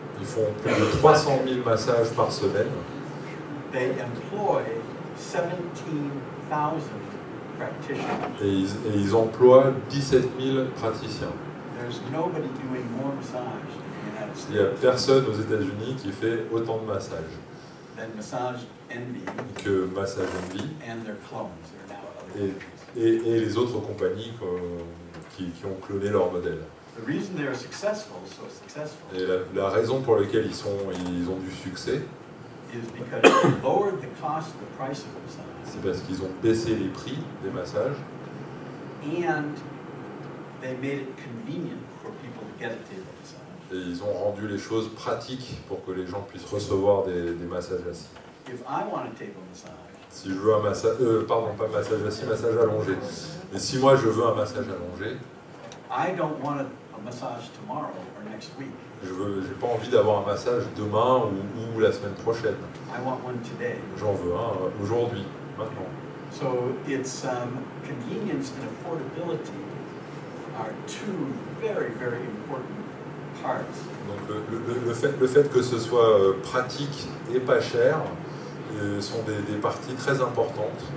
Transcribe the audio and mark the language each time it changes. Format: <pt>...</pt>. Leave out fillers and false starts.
<fr>Ils font plus de 300 000 massages par semaine.</fr> <en>They employ 17,000 practitioners.</en> <fr>Et ils emploient 17 000 praticiens.</fr> <en>There's nobody doing more massage in the United</en> <fr>Il n'y a</fr> <en>States</en> <fr>personne aux États-Unis qui fait autant de massages</fr> <en>than Massage Envy</en> <fr>que Massage Envy</fr> <en>and their clones that are now at other countries.</en> <fr>et les autres compagnies qui ont cloné leur modèle.</fr> <en>The reason they're successful, so successful,</en> <fr>Et la raison pour laquelle ils ont du succès,</fr> <en>is because they lowered the cost, the price of massage,</en> <fr>c'est parce qu'ils ont baissé les prix des massages</fr> <en>and they made it convenient for people to get a table massage.</en> <fr>et ils ont rendu les choses pratiques pour que les gens puissent recevoir des massages assis.</fr> <en>If I want a table massage,</en> <fr>Si je veux un massage, pardon, pas massage assis, massage allongé. Et si moi je veux un massage allongé,</fr> <en>I don't want a massage tomorrow or next week.</en> <fr>j'ai pas envie d'avoir un massage demain ou la semaine prochaine.</fr> <en>I want one today.</en> <fr>J'en veux un aujourd'hui, maintenant.</fr> <en>So it's convenience and affordability are two very, very important parts.</en> <fr>Donc le fait que ce soit pratique et pas cher sont des parties très importantes</fr>